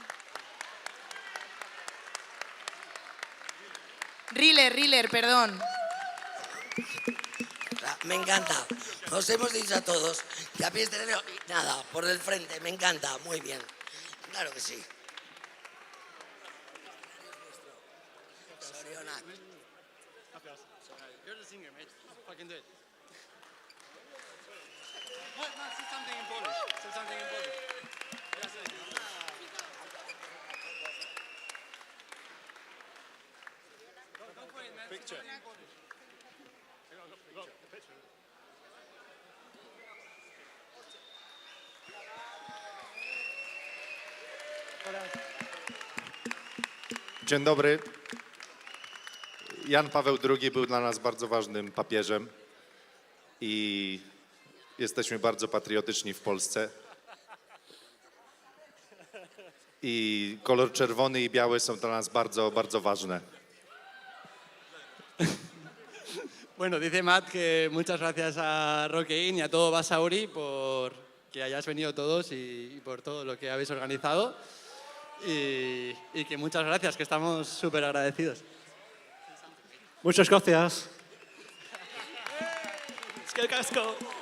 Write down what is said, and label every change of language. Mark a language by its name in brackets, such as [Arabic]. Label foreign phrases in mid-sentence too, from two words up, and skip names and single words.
[Spanish] Riller, perdón. Me encanta. Os hemos dicho a todos que a pies de nada, por el frente. Me encanta, muy bien. Claro que sí. Sorionak. [English] You're the singer, mate. Fucking do it. No, say something in Polish. Say something in Polish. Picture. [Polish] Dzień dobry. Jan Paweł II był dla nas bardzo ważnym papieżem i jesteśmy bardzo patriotyczni w Polsce. I kolor czerwony i biały są dla nas bardzo, bardzo ważne. [Spanish] Bueno, dice Matt que muchas gracias a Rockein y a todo Basauri por que hayáis venido todos y por todo lo que habéis organizado. Y que muchas gracias, que estamos súper agradecidos. Muchas gracias. Es que casco.